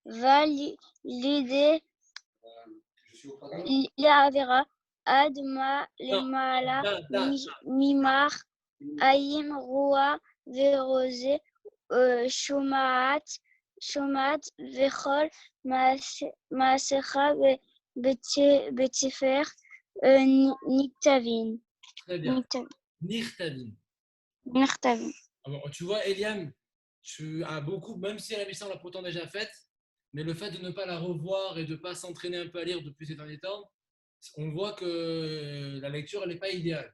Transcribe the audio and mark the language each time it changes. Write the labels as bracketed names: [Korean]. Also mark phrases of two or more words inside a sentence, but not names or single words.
[Hebrew] לידי לעבירה עד מה למעלה ממך עין רואה ורוזה שומעת וכל מעשיך בספר נכתבים. [French] Très bien. Nichtavin. Alors, tu vois, Eliam, tu as beaucoup, même si la mission l'a pourtant déjà faite, mais le fait de ne pas la revoir et de ne pas s'entraîner un peu à lire depuis ces derniers temps, on voit que la lecture, elle n'est pas idéale.